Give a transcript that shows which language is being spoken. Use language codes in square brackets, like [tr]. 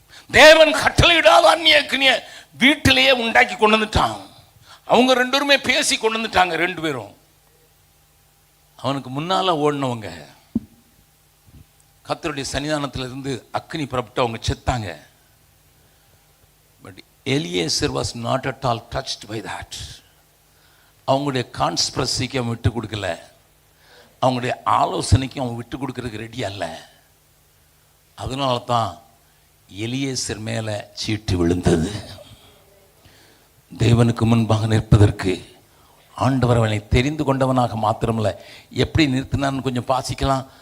[ta] தேவன் கட்டளையிடாத அந்நிய அக்னிய வீட்டிலேயே உண்டாக்கி கொண்டு வந்துட்டான். அவங்க 2 பேருமே பேசி கொண்டு வந்துட்டாங்க. 2 பேரும் அவனுக்கு முன்னால ஓடினவங்க கர்த்தருடைய சன்னிதானத்தில் இருந்து அக்னி புறப்பட்டு அவங்க செத்தாங்க. [en] But Eliezer was not at all touched by that. [ta] அவங்களுடைய கான்ஸ்பிரசிக்கு அவன் விட்டு கொடுக்கல, அவங்களுடைய ஆலோசனைக்கு அவன் விட்டு கொடுக்கறதுக்கு ரெடி அல்ல. அதனால தான் எலியேசர் மேலே சீட்டு விழுந்தது. தேவனுக்கு முன்பாக நிற்பதற்கு ஆண்டவர் அவனை தெரிந்து கொண்டவனாக மாத்திரமில்ல, எப்படி நிறுத்தினான்னு கொஞ்சம் வாசிக்கலாம்.